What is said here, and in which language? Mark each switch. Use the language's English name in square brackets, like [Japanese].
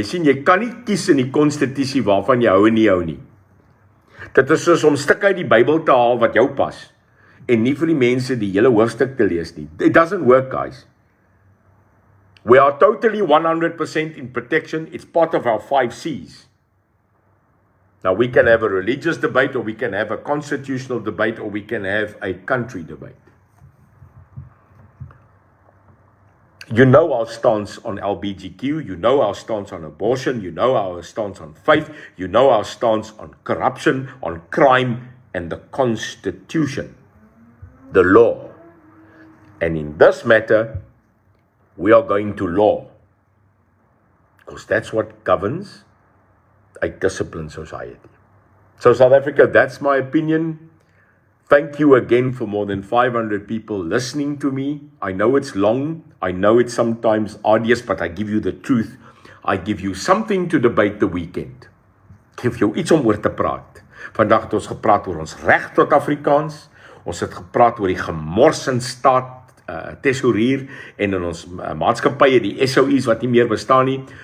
[Afrikaans] Jy sien, jy kan nie kies in die Constitusie waarvan jy hou en nie hou nie. Dit is soos om stuk uit die Bybel te haal wat jou pas, en nie vir die mense die hele hoofstuk te lees nie. [English] It doesn't work, guys. We are totally 100% in protection. It's part of our 5 C's. Now, we can have a religious debate, or we can have a constitutional debate, or we can have a country debate. You know our stance on LGBTQ, you know our stance on abortion, you know our stance on faith, you know our stance on corruption, on crime, and the Constitution, the law. And in this matter, we are going to law, because that's what governs a disciplined society. So South Africa, that's my opinion. Thank you again for more than 500 people listening to me. I know it's long. I know it's sometimes arduous, but I give you the truth. I give you something to debate the weekend. [Afrikaans] Ek geef jou iets om oor te praat. Vandag het ons gepraat oor ons reg tot Afrikaans. Ons het gepraat oor die gemors in staat tesourier en in ons maatskappye, die SOE's wat nie meer bestaan nie.